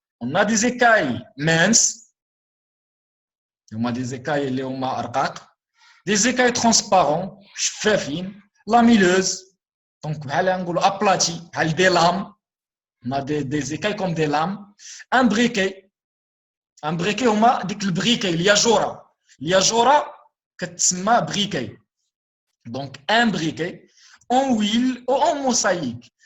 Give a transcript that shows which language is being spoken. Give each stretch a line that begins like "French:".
French: On a des écailles minces, on a des écailles
Arabic: اللي هما رقاق,
French: des écailles transparentes,
Arabic: شفافين,
French: lamelleuses, donc
Arabic: بحال نقولوا
French: aplaties, بحال des lames. On a des écailles comme des lames, imbriquées.
Arabic: Imbriquées هما ديك البريكي الياجورة كتسمى بريكي.
French: Donc imbriqué en huile ou en mosaïque.